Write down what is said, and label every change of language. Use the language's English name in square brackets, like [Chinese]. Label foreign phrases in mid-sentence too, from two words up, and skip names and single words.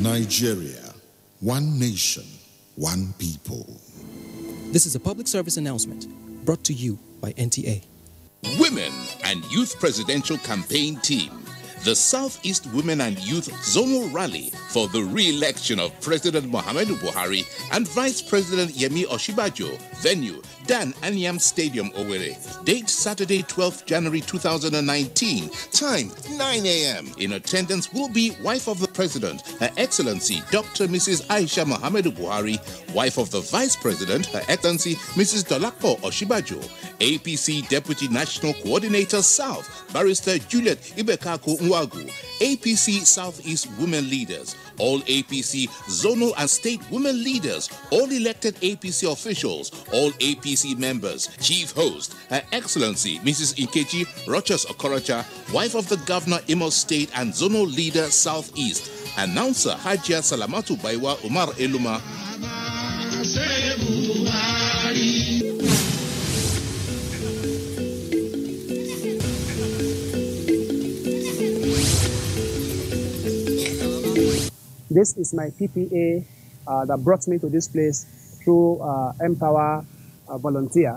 [English] Nigeria, one nation, one people. This is a public service announcement brought to you by NTA. Women and Youth Presidential Campaign Team. the Southeast Women and Youth Zonal Rally for the re-election of President Muhammadu Buhari and Vice President Yemi Osinbajo. Venue, Dan Anyam Stadium, Owerri. Date, Saturday, 12th January 2019. Time, 9 a.m. In attendance will be wife of the President, Her Excellency Dr. Mrs. Aisha Muhammadu Buhari, wife of the Vice President, Her Excellency Mrs. Dolapo Osinbajo, APC Deputy National Coordinator South, Barrister Juliet Ibekako Nwagu, APC Southeast Women Leaders, all APC zonal and state women leaders, all elected APC officials, all APC members. Chief host, Her Excellency Mrs. Nkechi Rochas Okorocha, wife of the Governor Imo State and zonal leader Southeast. Announcer Hajia Salamatu Baiwa Umar Eluma. This is my PPA that brought me to this place through Empower Volunteer.